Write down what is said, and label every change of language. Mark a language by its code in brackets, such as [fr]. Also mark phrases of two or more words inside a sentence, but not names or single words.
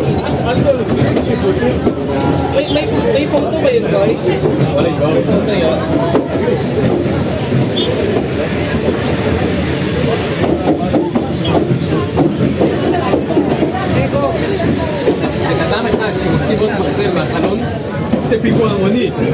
[tl] May photo ba yun, guys? May photo yun. [he] אדם אחד שמוציא בוט ברזל מהחלון, זה פיגוע המוני.